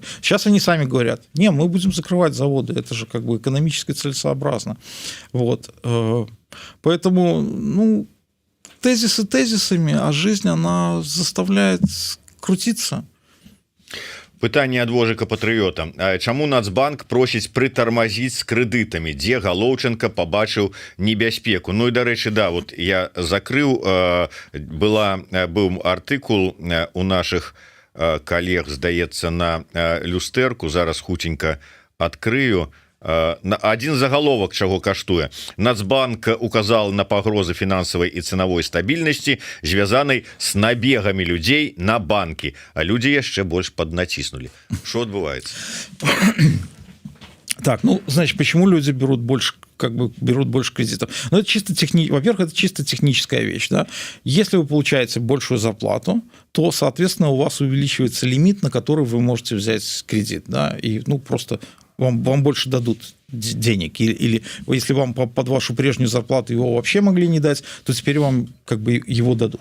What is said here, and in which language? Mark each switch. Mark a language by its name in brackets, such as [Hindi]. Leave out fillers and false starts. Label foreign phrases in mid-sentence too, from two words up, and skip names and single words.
[Russian] Сейчас они сами говорят, не, мы будем закрывать заводы, это же как бы экономически целесообразно, вот, поэтому, ну, тезисы тезисами, а жизнь, она заставляет крутиться. [Belarusian] Пытанне ад Вожыка Патрыёта. Чаму Нацбанк просіць прытармазіць з крэдытамі, дзе Галоўчынка пабачыў небяспеку? Ну і дарэчы, да, вот я закрыў, быў артыкул у нашых калег, здаецца, на люстэрку, зараз хуценька адкрыю. [Russian] Один заголовок [Belarusian] чаго каштуе. Нацбанк указал на пагрозы фінансавай і цэнавой стабільнасці, звязанай с набегамі людзей на банкі, а людзі яшчэ больш поднаціснули. Что адбываецца? [Russian] Так, ну, значит, почему люди берут больше, как бы берут больше кредитов? Ну, это чисто во-первых, это чисто техническая вещь, да. Если вы получаете большую зарплату, то, соответственно, у вас увеличивается лимит, на который вы можете взять кредит, да, и, ну, просто вам больше дадут денег, или если вам под вашу прежнюю зарплату его вообще могли не дать, то теперь вам как бы его дадут.